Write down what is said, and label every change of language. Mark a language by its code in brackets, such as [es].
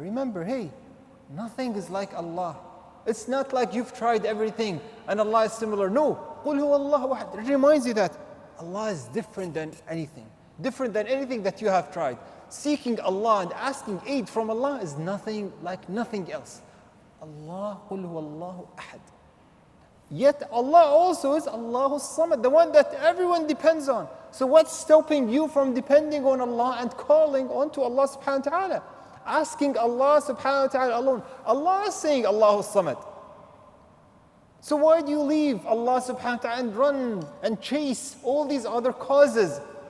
[en] Remember, hey, nothing is like Allah. It's not like you've tried everything and Allah is similar. No, [ar] قُلْ هُوَ اللَّهُ أَحَدٌ. [en] It reminds you that Allah is different than anything that you have tried. Seeking Allah and asking aid from Allah is nothing like nothing else. [ar] Allah, قُلْ هُوَ اللَّهُ أَحَدٌ. [en] Yet Allah also is Allahu Samad, the one that everyone depends on. So what's stopping you from depending on Allah and calling on to Allah subhanahu wa ta'ala? Asking Allah subhanahu wa ta'ala alone. Allah is saying Allahu Samad. So why do you leave Allah subhanahu wa ta'ala and run and chase all these other causes?